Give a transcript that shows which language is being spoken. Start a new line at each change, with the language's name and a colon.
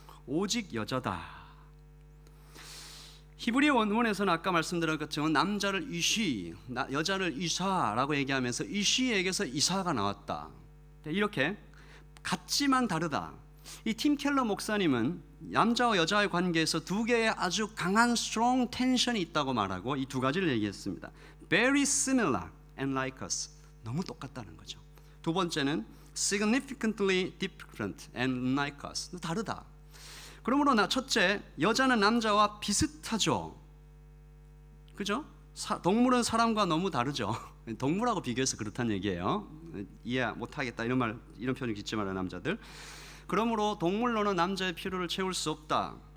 Korean: 오직 여자다. 히브리 원문에서는 아까 말씀드린 것처럼 남자를 이시, 여자를 이사라고 얘기하면서 이시에게서 이사가 나왔다. 이렇게 같지만 다르다. 이 팀 켈러 목사님은 남자와 여자의 관계에서 두 개의 아주 강한
English: strong tension
Korean: 이 있다고 말하고 이 두 가지를 얘기했습니다.
English: Very similar and like us.
Korean: 너무 똑같다는 거죠. 두 번째는
English: significantly different and like us.
Korean: 다르다. 그러므로 첫째, 여자는 남자와 비슷하죠. 그죠? 동물은 사람과 너무 다르죠. 동물하고 비교해서 그렇다는 얘기예요. 이해 못하겠다 이런 표현을 짓지 마라 남자들. 그러므로 동물로는 남자의 필요를 채울 수 없다.